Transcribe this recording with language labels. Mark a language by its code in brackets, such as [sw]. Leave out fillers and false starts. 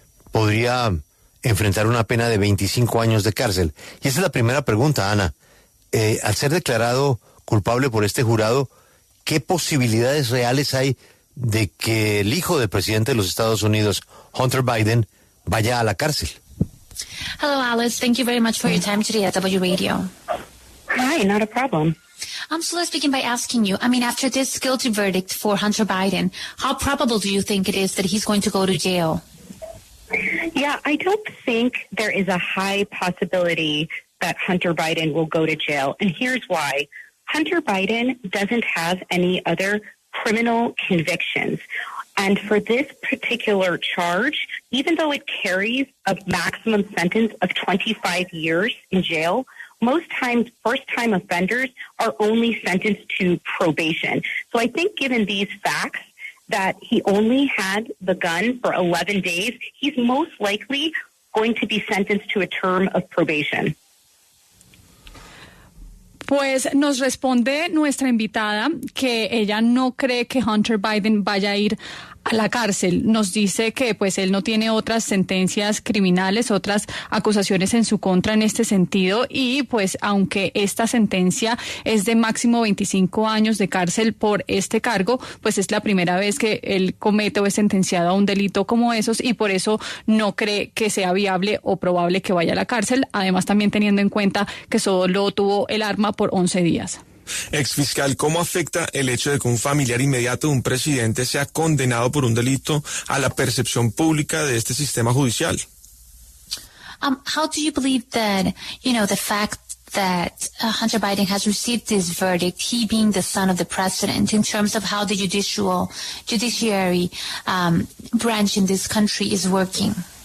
[es] Podría enfrentar una pena de 25 años de cárcel. Y esa es la primera pregunta, Ana. Al ser declarado culpable por este jurado, ¿qué posibilidades reales hay de que el hijo del presidente de los Estados Unidos, Hunter Biden, vaya a la cárcel? [en] Hello, Alice. Thank you very much for your time today at W Radio. Hi, not a problem. So let's begin by asking you, after this guilty verdict for Hunter Biden, how probable do you think it is that he's going to go to jail? Yeah, I don't think there is a high possibility that Hunter Biden will go to jail. And here's why. Hunter Biden doesn't have any other criminal convictions. And for this particular charge, even though it carries a maximum sentence of 25 years in jail, most times first-time offenders are only sentenced to probation. So I think given these facts, that he only had the gun for 11 days, he's most likely going to be sentenced to a term of probation. [es] Pues nos responde nuestra invitada que ella no cree que Hunter Biden vaya a ir a la cárcel. Nos dice que pues él no tiene otras sentencias criminales, otras acusaciones en su contra en este sentido, y pues aunque esta sentencia es de máximo 25 años de cárcel por este cargo, pues es la primera vez que él comete o es sentenciado a un delito como esos, y por eso no cree que sea viable o probable que vaya a la cárcel, además también teniendo en cuenta que solo tuvo el arma por 11 días. Exfiscal, ¿cómo afecta el hecho de que un familiar inmediato de un presidente sea condenado por un delito a la percepción pública de este sistema judicial? [en] How do you believe that, the fact that Hunter Biden has received this verdict, he being the son of the president, in terms of how the judiciary branch in this country is working?